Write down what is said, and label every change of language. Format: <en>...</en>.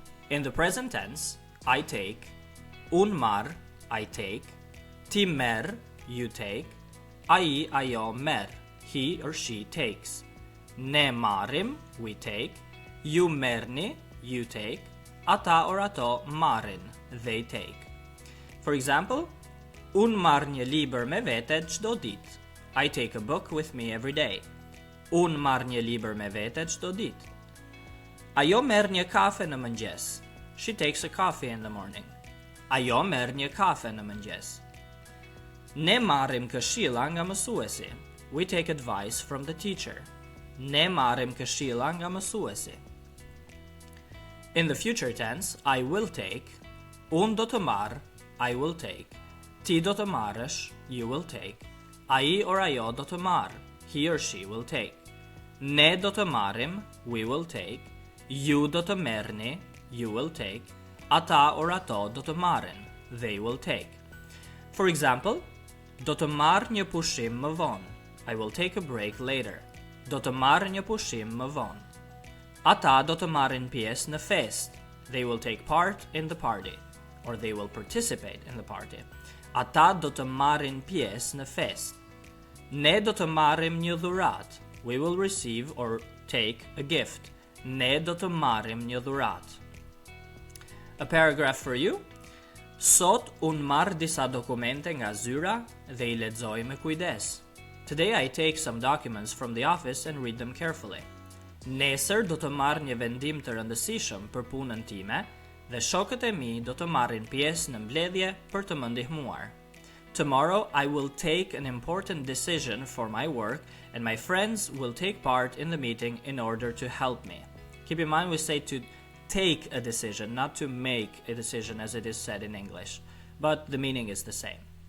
<en>In the present tense, I take,</en> <sq>un marr,</sq> <en>I take,</en> <sq>ti merr,</sq> <en>you take,</en> <sq>ai, ajo merr,</sq> <en>he or she takes,</en> <sq>ne marrim,</sq> <en>we take,</en> <sq>ju merrni,</sq> <en>you take,</en> <sq>ata or ato marrin,</sq> <en>they take. For example,</en> <sq>un marr një libër me vete çdo ditë.</sq> <en>I take a book with me every day.</en> <sq>Un marr një libër me vete çdo ditë. Ajo merr një kafe në mëngjes.</sq> <en>She takes a coffee in the morning.</en> <sq>Ajo merr një kafe në mëngjes. Ne marrim këshilla nga mësuesi.</sq> <en>We take advice from the teacher.</en> <sq>Ne marrim këshilla nga mësuesi.</sq> <en>In the future tense, I will take,</en> <sq>un do të marr,</sq> <en>I will take,</en> <sq>ti do të marrësh,</sq> <en>you will take,</en> <sq>ai or ajo do të marr,</sq> <en>he or she will take,</en> <sq>ne do të marrim,</sq> <en>we will take,</en> <sq>ju do të merrni,</sq> <en>you will take,</en> <sq>ata or ato do të marrin,</sq> <en>they will take. For example,</en> <sq>do të marr një pushim më vonë.</sq> <en>I will take a break later.</en> <sq>Do të marr një pushim më vonë. Ata do të marrin pjesë në fest.</sq> <en>They will take part in the party, or they will participate in the party.</en> <sq>Ata do të marrin pjesë në fest. Ne do të marrim një dhuratë.</sq> <en>We will receive or take a gift.</en> <sq>Ne do të marrim një dhuratë.</sq> <en>A paragraph for you.</en> <sq>Sot un marr disa dokumente nga zyra dhe I lexoj me kujdes.</sq> <en>Today I take some documents from the office and read them carefully.</en> <sq>Nesër do të marr një vendim të rëndësishëm për punën time dhe shokët e mi do të marrin pjesë në mbledhje për të më ndihmuar.</sq> <en>Tomorrow I will take an important decision for my work and my friends will take part in the meeting in order to help me. Keep in mind we say to take a decision, not to make a decision as it is said in English, but the meaning is the same.</en>